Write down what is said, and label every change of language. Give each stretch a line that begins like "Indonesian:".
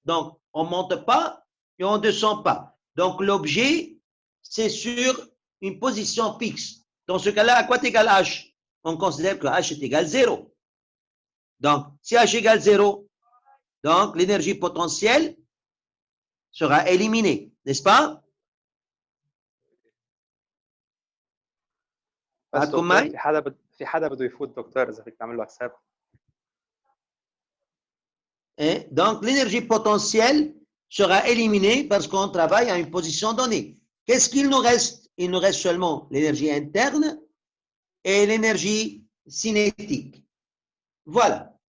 French: Donc, on ne monte pas et on ne descend pas. Donc, l'objet, c'est sur une position fixe. Dans ce cas-là, à quoi est égal H? On considère que H est égal 0. Donc, si H égale 0, donc l'énergie potentielle sera éliminée, n'est-ce pas?
Arabic: عندكم معي؟ في حدا بده يفوت دكتور اذا فيك تعمل له حساب.
French: Donc, l'énergie potentielle sera éliminée parce qu'on travaille à une position donnée. Qu'est-ce qu'il nous reste? Il nous reste seulement l'énergie interne et l'énergie cinétique. Voilà.